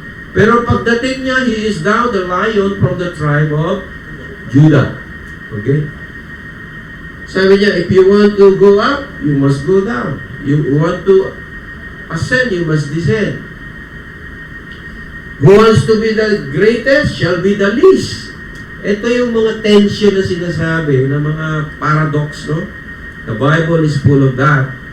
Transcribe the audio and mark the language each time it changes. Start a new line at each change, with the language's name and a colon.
Filipino: Pero pagdating niya,
English: He is now the Lion from the tribe of Judah. Okay?
Filipino: Sabi niya,
English: if you want to go up, you must go down. You want to ascend, you must descend. Who wants to be the greatest shall be the least.
Filipino: Ito yung mga tension na sinasabi, na mga paradox, no?
English: The Bible is full of that.